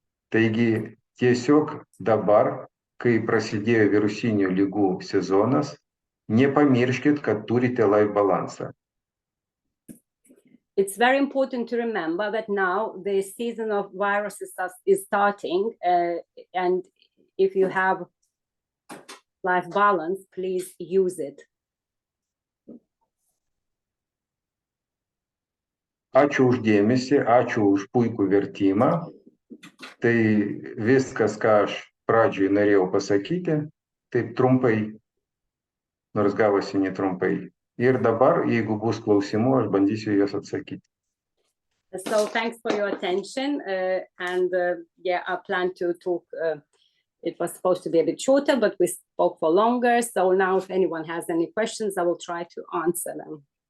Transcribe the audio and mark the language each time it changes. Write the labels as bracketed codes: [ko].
[lt] Taigi tiesiog dabar, kai prasidėjo virusinių ligų sezonas, nepamirškit, kad turite life balansą. [en] It's very important to remember that now the season of viruses is starting, and if you have life balance, please use it. [lt] Ačiū už dėmesį, ačiū už puikų vertimą. Tai viskas, ką aš pradžioj norėjau pasakyti, taip trumpai, nors gavosi netrumpai. Ir dabar, jeigu bus klausimų, aš bandysiu juos atsakyti. [en] So thanks for your attention. Yeah, I plan to talk. It was supposed to be a bit shorter, but we spoke for longer. So now if anyone has any questions, I will try to answer them.